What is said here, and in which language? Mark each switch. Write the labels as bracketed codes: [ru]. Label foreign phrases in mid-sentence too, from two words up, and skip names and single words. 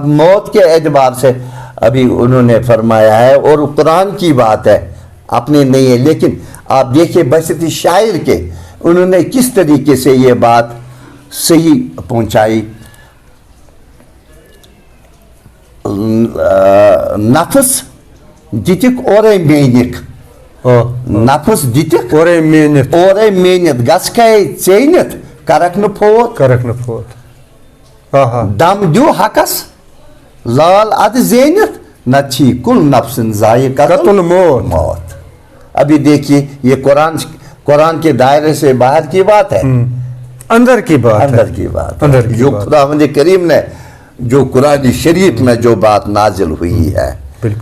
[ur] موت کے اعتبار سے ابھی انہوں نے فرمایا ہے، اور قرآن کی بات ہے، اپنی نہیں ہے، لیکن آپ دیکھیں بحثیت شاعر کے انہوں نے کس طریقے سے یہ بات صحیح پہنچائی۔ [ks] نفس دتک اورے مینک، نفس دتک اورے مینت گسکے ژینت کرک نہ فوت، دم دیو حقس لال اد زینت، نہ چھی [ar] کل نفس ذائقۃ الموت۔ [ur] ابھی دیکھیے یہ قرآن کے دائرے سے باہر کی بات ہے، اندر کی بات ہے، جو خداوند کریم نے جو قرآن شریف میں جو بات نازل ہوئی ہے۔ بالکل۔